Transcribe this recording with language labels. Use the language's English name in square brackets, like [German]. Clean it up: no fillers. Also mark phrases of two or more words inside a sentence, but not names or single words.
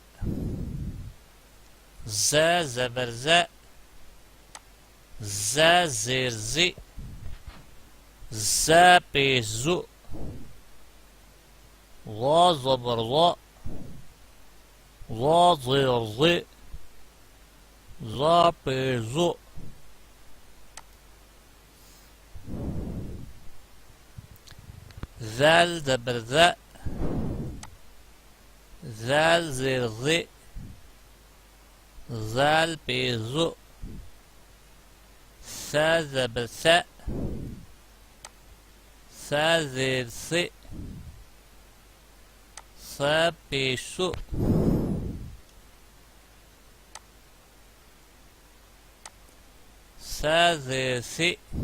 [Urdu] ز زبر ز ز زیر زی ز پیش زو وا زبر وا وا زیر زی ز پیش زو ذال زبر ذا ذال زیر زی ذال پیش زو سا زبر سا سا زیر سی سا پیش سو سا زیر سی